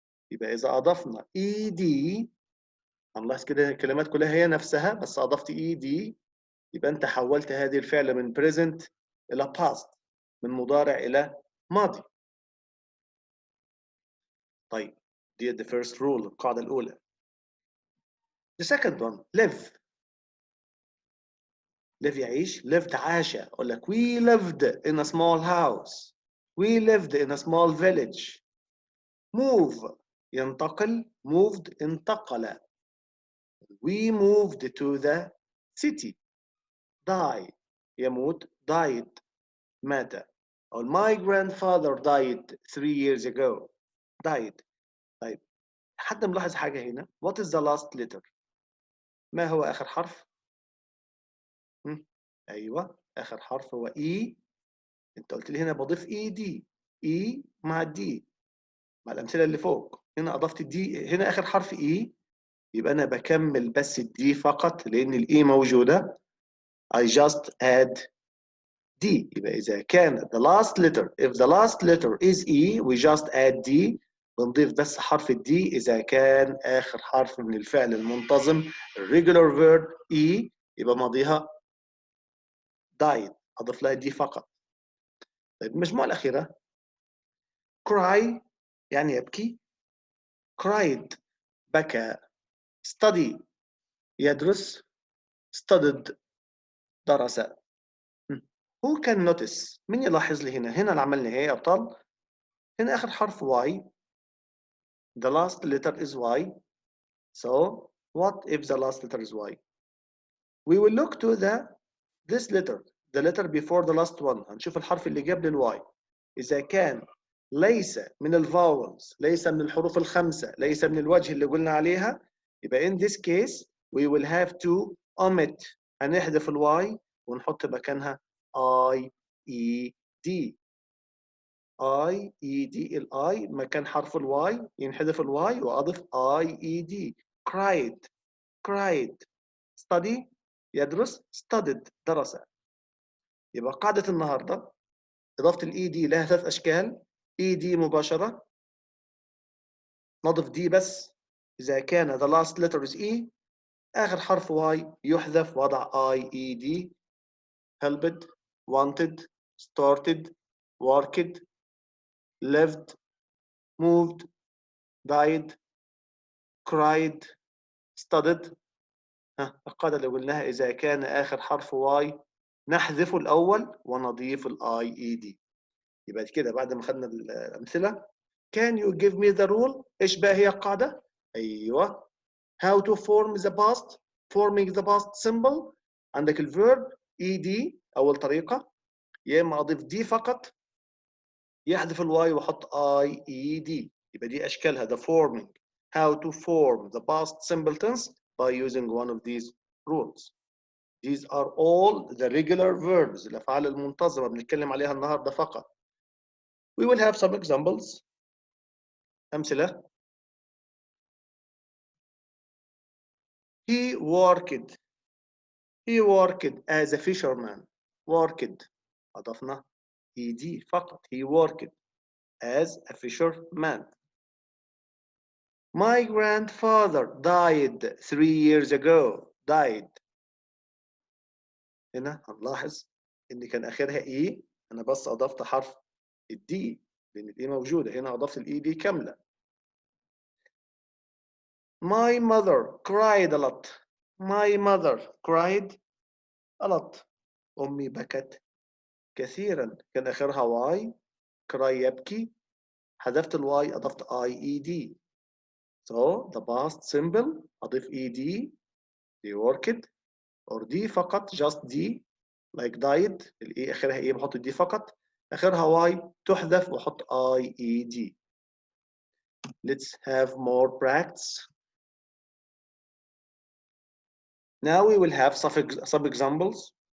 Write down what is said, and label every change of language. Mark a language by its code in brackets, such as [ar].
[ar] يبقى اذا اضفنا ed هنلاحظ كده الكلمات كلها هي نفسها بس اضفت ed يبقى انت حولت هذه الفعل من present الى past من مضارع الى ماضي. طيب دي [en] the first rule [ar] القاعدة الأولى. [en] The second one live يعيش lived عاش. [ar] أقول لك [en] we lived in a small house. We lived in a small village. move ينتقل moved انتقل. We moved to the city. die يموت died مات. أو my grandfather died 3 years ago. died. [ar] طيب حد ملاحظ حاجة هنا [en] what is the last letter؟ [ar] ما هو آخر حرف؟ أيوه آخر حرف هو E. أنت قلت لي هنا بضيف ED E مع الدي مع الأمثلة اللي فوق. هنا أضفت الدي هنا آخر حرف E يبقى أنا بكمل بس الدي فقط لأن الإي موجودة. [en] I just add D. [ar] يبقى إذا كان [en] the last letter if the last letter is E we just add D. [ar] بنضيف بس حرف الدي إذا كان آخر حرف من الفعل المنتظم [en] regular verb [ar] E يبقى ماضيها died أضيف لها دي فقط. طيب المجموعة الأخيرة cry يعني يبكي. cried بكى. study يدرس. [en] studied درس. who can notice [ar] مين يلاحظ لي هنا اللي عملنا ايه يا ابطال؟ هنا اخر حرف [en] y the last letter is y so what if the last letter is y؟ we will look to this letter the letter before the last one. [ar] هنشوف الحرف اللي قبل الواي اذا كان ليس من الفاولز ليس من الحروف الخمسه ليس من الوجه اللي قلنا عليها يبقى [en] in this case we will have to omit. [ar] هنحذف الواي ونحط مكانها I E D. I E D الاي مكان حرف الواي ينحذف الواي واضف I E D. [en] cried study يدرس studied درس. [ar] يبقى قاعدة النهاردة إضافة الإي دي لها 3 أشكال. إي دي مباشرة، نضف دي بس إذا كان [en] the last letter is E، [ar] آخر حرف Y يحذف وضع IED. [en] helped، wanted، started، worked، lived، moved، died، cried، studied. [ar] القاعدة اللي قلناها إذا كان آخر حرف Y نحذف الأول ونضيف ال IED. يبقى كده بعد ما خدنا الأمثلة. [en] Can you give me the rule؟ [ar] إيش بقى هي القاعدة؟ [en] أيوه. How to form the past. forming the past simple. [ar] عندك الverb ED أول طريقة، يا إما أضيف دي فقط يحذف الواي وأحط IED. يبقى دي أشكالها [en] the forming. How to form the past simple tense by using one of these rules. These are all the regular verbs، [ar] الأفعال المنتظمة بنتكلم عليها النهاردة فقط. [en] We will have some examples. [ar] أمثلة. [en] He worked as a fisherman. worked [ar] أضفنا ED فقط. [en] He worked as a fisherman. My grandfather died 3 years ago. died. [ar] هنا هنلاحظ إن كان آخرها E، أنا بس أضفت حرف الدي لأن الإي موجودة. هنا أضفت الإي دي كاملة. [en] My mother cried a lot. My mother cried a lot. [ar] أمي بكت كثيرا. كان آخرها واي. cry يبكي. حذفت الواي أضفت IED. [en] So the past simple [ar] أضيف ED. [en] They worked. or دي فقط just دي like died. [ar] الإي آخرها إيه بحط دي فقط. آخرها واي تحذف وأحط IED. [en] Let's have more practice. Now we will have some examples.